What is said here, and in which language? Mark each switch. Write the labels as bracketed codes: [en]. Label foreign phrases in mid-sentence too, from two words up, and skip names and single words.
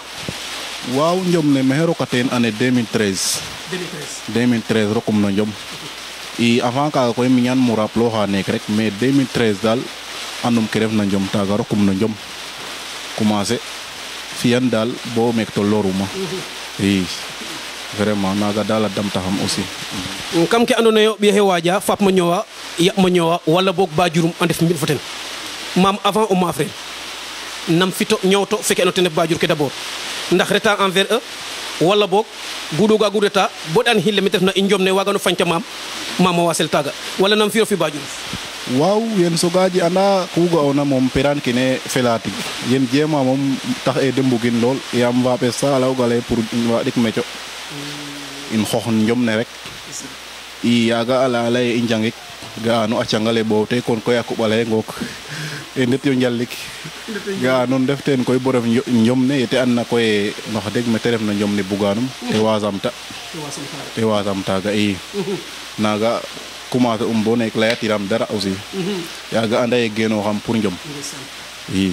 [srr] waaw njom ne maxey rokateen année 2013 rokum no njom i avant kaaga koy miñaan mo rappeloxa neek rek mais 2013 daal andum ke ref na njom taaga rokum no njom commencer fiyan daal bo meek to loruma i vraiment naga daal a damtaxam aussi kam ke andoona yee o ɓiy xe waaja faap mo ñoowa ya mo ñoowa wala boog ba jurum a ndef mbiɗ fo ten maam avant o maaf ren nam fito ñoowto feke ano ten ref bajur ke d'abord ndax reta [fr] envers eux [srr] wala boog guɗoga gu reta bo ɗan xile me te refna i njom ne wagano fañta maam a wasel taaga wala nam fi'o fi bajur waaw yen sogaji anda ku ga'oona moom peraan kene fela tig yen jeema moom tax e de mbugin lool yaam faapes sa a layooga lay pour waaɗik meco in xoox njom ne rek i yaaga a laya lay i njangik ga'ano a cangale ɓoote kon koy a koɓale ngook e ndet yo njallik ga'a noon ndef teen koy bo ref njom ne yete andna koy wax deg mete refna njom ne buganum te wasam taaga i naga commencer bo nek layatiram dara aussi yaaga anda ye genoxam pour njom i